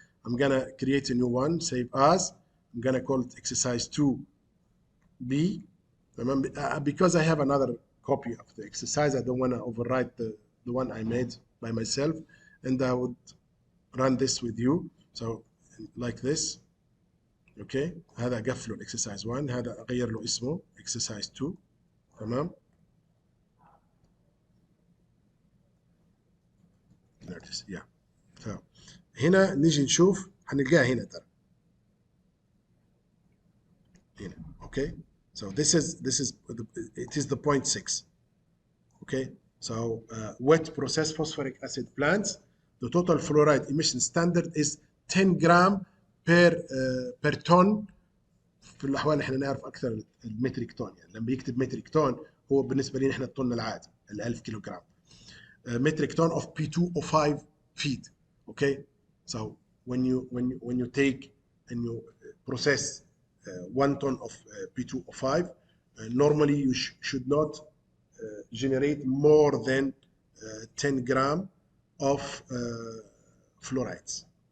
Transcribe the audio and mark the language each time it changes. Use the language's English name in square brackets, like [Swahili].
[English] I'm gonna create a new one, save as. I'm gonna call it exercise 2B. Remember, because I have another copy of the exercise, I don't want to overwrite the one I made by myself, and I would run this with you. So like this. [Arabic] اوكي، هذا اقفله الاكسرسايز 1، هذا اغير له اسمه اكسرسايز 2. تمام. يا هنا نيجي نشوف، هنلقاها هنا ترى هنا. [English] Okay, so this is it is the point 6. Okay, so wet processed phosphoric acid plants, the total fluoride emission standard is 10 gram per ton. [Arabic] في الاحوال احنا نعرف اكثر المتريك طن، يعني لما يكتب متريك طن هو بالنسبه لنا احنا الطن العادي ال 1000 كيلو جرام. [English] metric ton of P2O5 feed. Okay, so when you take and you process 1 ton of P2O5, normally you should not generate more than 10 gram of fluorides.